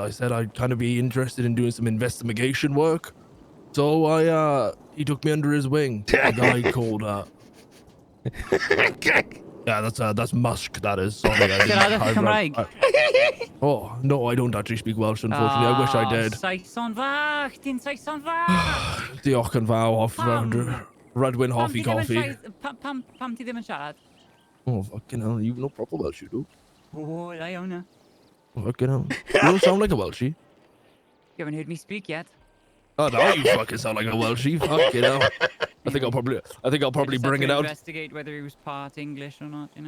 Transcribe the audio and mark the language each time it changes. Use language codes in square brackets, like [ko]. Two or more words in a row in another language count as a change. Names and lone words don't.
[en] I said I'd kind of be interested in doing some investigation work. So he took me under his wing. A guy called yeah, that's Musk. That is. Sorry, oh no, I don't actually speak Welsh. Unfortunately, I wish I did. [cy] Saeson fach, ti'n saeson fach. Diolch yn fawr off Redwyn Hoffy Coffee. Pam ti ddim yn siarad? [en] Oh fucking hell, you no proper Welsh, you do. Oh, I own it. Fucking hell, you don't sound like a Welshie. You haven't heard me speak yet. Oh, now you fucking sound like a Welshie. Fucking hell. I think I'll probably bring it out. Investigate whether he was part English or not, you know.